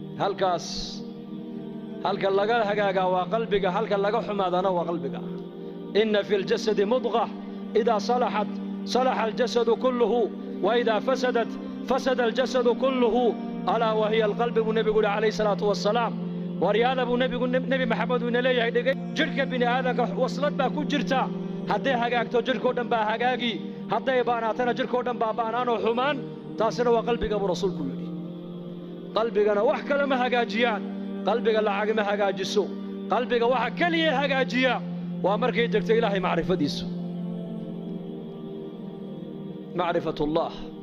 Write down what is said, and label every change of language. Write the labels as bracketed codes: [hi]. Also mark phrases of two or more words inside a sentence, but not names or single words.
[so] halkaas halka laga hagaaga waa qalbiga halka laga xumaadana waa qalbiga [ar] إن في الجسد مضغة إذا صلحت صلح الجسد كله وإذا فسدت فسد الجسد كله ألا وهي القلب النبي عليه الصلاة والسلام [so] wariyada nabi maxamed uu leeyahay dhigay jirka bini aadanka waslad baa ku jirta haday hagaagto jirko dhan baa hagaagi haday baanaatana jirko dhan baa baanaano xumaan taasina waa qalbiga rasuulku yiri qalbigana wax kale ma hagaajiyaan qalbiga lacag ma hagaajiso qalbiga waxa kaliya hagaajiya waa markay degto ilaahay macrifadiisu macrifatullah